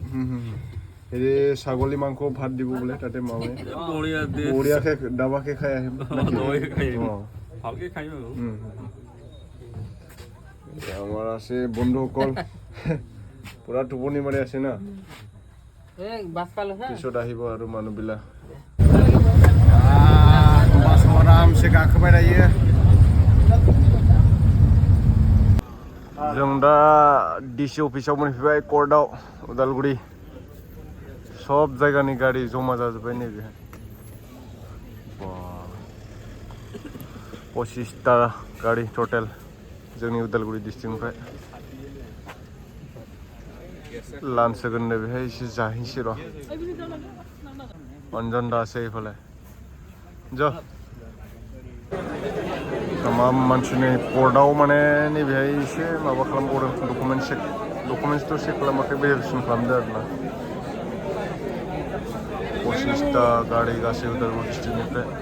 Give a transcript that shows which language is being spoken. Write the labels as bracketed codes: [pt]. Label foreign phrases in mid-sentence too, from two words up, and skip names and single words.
[as] হেৰি ছাগলী মাংস ভাত দিব বোলে তাতে মামাই। বঢ়িয়াকে দাবাকে খাই আহিম। ভালকে খাই আৰু আমাৰ আছে বন্ধুসকল পুৰা টোপনি মাৰি আছে না। পিছত আহিব আৰু মানুহবিলাক। [brx] बासाव आरामसे गाखोबाय दायो। जों दा डिसि अफिसाव मोनफैबाय कर्टआव उदालगुरि। सब जायगानि गारि जमा जाजोब्बाय नैबेहाय। 25टा गारि टटेल जोंनि उदालगुरि डिस्ट्रिक्टनिफ्राय। लान्च होगोन नै बेहाय एसे जाहैनोसै र'। [as] अन्जन दा আছে এইফালে। [brx] ज' तमाम मानसिनि कर्टआव माने नैबेहाय एसे माबा खालामबावदों डकुमेन्ट्सथ' चेक खालामाखै, भेरिफिकेसन खालामदों आरोना। 25टा गारि गासै उदालगुरि डिस्ट्रिक्टनिफ्राय।